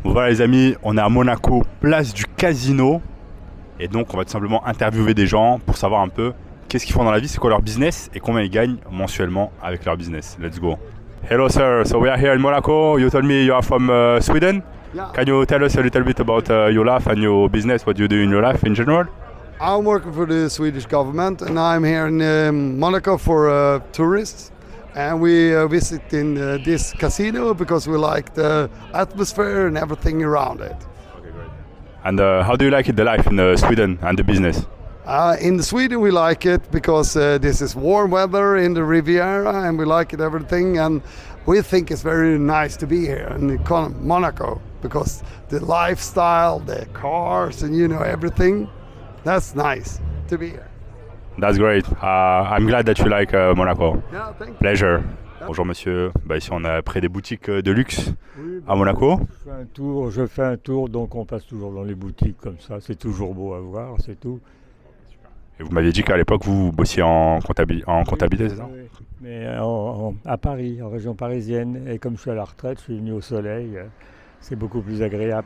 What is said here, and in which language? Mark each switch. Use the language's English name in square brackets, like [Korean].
[French] Voilà les amis, on est à Monaco, place du Casino. Et donc on va tout simplement interviewer des gens pour savoir un peu qu'est-ce qu'ils font dans la vie, c'est quoi leur business et combien ils gagnent mensuellement avec leur business. [English] Let's go. Hello sir, so we are here in Monaco. You told me you are from Sweden. Yeah. Can you tell us a little bit about your life and your business, what you do in your life in general? I'm working for the Swedish government and I'm here in Monaco for tourists. And we visit in this casino because we like the atmosphere and everything around it. And how do you like it, the life in Sweden and the business? In Sweden we like it because this is warm weather in the Riviera and we like it everything, and we think it's very nice to be here in Monaco because the lifestyle, the cars and everything, that's nice to be here. That's great. I'm glad that you like Monaco. Yeah, thank you. Pleasure. [French] Bonjour monsieur, ici on est près des boutiques de luxe à Monaco. Je fais un tour, donc on passe toujours dans les boutiques comme ça, c'est toujours beau à voir, c'est tout. Et vous m'aviez dit qu'à l'époque vous bossiez en comptabilité, c'est ça? Oui. Mais à Paris, en région parisienne, et comme je suis à la retraite, je suis venu au soleil, c'est beaucoup plus agréable.